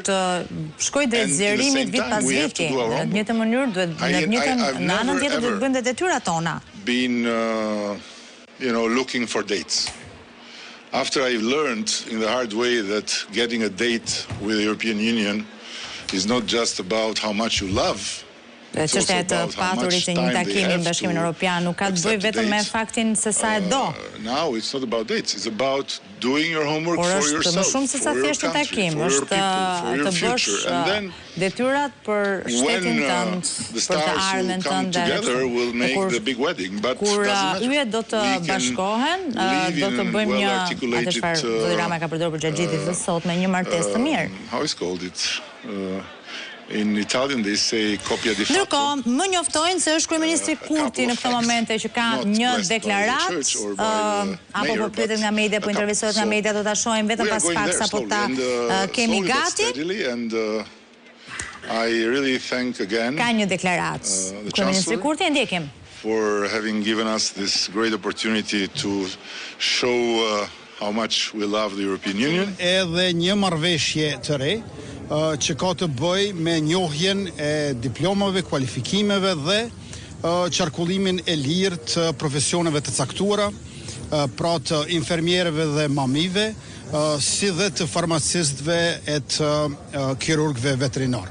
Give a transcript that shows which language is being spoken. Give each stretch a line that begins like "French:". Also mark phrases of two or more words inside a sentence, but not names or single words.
English: And at the same time, we have to do our homework. I've never ever been, looking for dates. After I've learned in the hard way that getting a date with the European Union is not just about how much you love.
Albanian: Çështja e paturit që një takimi në Bashkimin Evropian nuk ka të bëjë vetëm me faktin se sa e do.
English: Now it's not about dates, it's about doing your homework for yourself,
Albanian: më shumë se sa thjesht një takim, është të bësh detyrat për shtetin tënd, për të ardhmen tënde. Kur yjet do të bashkohen, do të bëjmë një atë çfarë zoti Rama ka përdorur për gjatë gjithë ditës sot me një martesë të mirë.
English: How is called it? In Italian they say
Italian: copia di fatto.
Albanian: Ndërkohë, më njoftojnë se është kryeministri Kurti në këtë momente që ka një deklaratë apo po pyetet nga media, po intervistohet nga media, do ta shohim vetëm pas pak sapo ta kemi gati.
English: I really thank again.
Albanian: Ka një deklaratë kryeministri Kurti, e ndjekim.
English: For having given us this great opportunity to show how much we love the European Union.
Albanian: Edhe një marrëveshje të re që ka të bëj me njohjen e diplomave, kualifikimeve dhe qarkullimin e lirë të profesioneve të caktuara, pra të infermierëve dhe mamive, si dhe të farmacistëve e të kirurgëve veterinar.